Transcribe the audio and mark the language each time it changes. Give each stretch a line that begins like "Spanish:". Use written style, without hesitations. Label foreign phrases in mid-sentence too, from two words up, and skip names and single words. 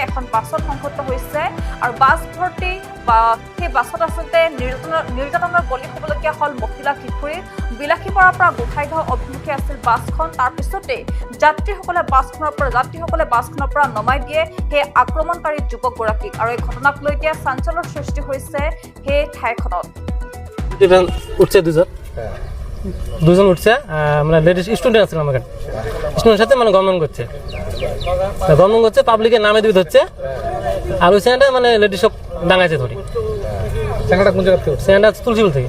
Assamese: এখন বাছত সংঘটিত হৈছে আৰু বাছ ভৰ্তি বা সেই বাছত আচলতে নিৰ্যাতনৰ বলি হ'বলগীয়া হ'ল মহিলা কিশোৰী। বিলাসীপাৰাৰ পৰা গোসাইগাঁও অভিমুখে আছিল বাছখন। তাৰপিছতে যাত্ৰীসকলে বাছখনৰ পৰা নমাই দিয়ে সেই আক্ৰমণকাৰী যুৱকগৰাকীক আৰু এই ঘটনাক লৈ এতিয়া চাঞ্চল্যৰ সৃষ্টি হৈছে সেই ঠাইখনত।
Bangla: উঠছে দুজন উঠছে, মানে
English: ladies student
Bangla: আছে আমার স্টুডেন্টের সাথে মানে গমন করছে পাবলিকের নামে দিবি হচ্ছে আর ওই সেখানটা মানে লেডিস সব ডাঙাইছে ধরি। চ্যাংড়াটা কোন জায়গা থেকে? সেখানটা তুলসীপুর থেকে।